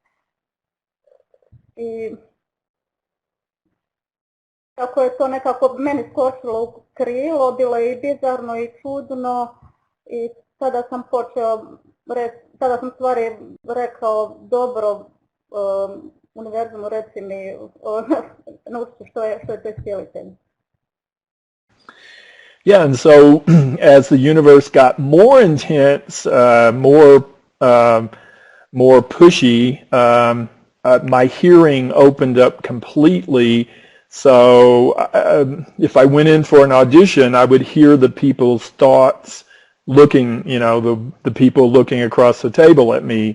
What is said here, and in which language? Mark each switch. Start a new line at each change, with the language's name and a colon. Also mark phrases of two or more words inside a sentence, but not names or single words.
Croatian: I tako je to nekako meni skočilo u krilo, bilo je i bizarno i čudno i tada sam stvari rekao, dobro, univerzumu reci mi, naučiti što je to iscjelitelj.
English: Yeah, and so as the universe got more intense, more pushy, my hearing opened up completely. So if I went in for an audition, I would hear the people's thoughts looking, the people looking across the table at me.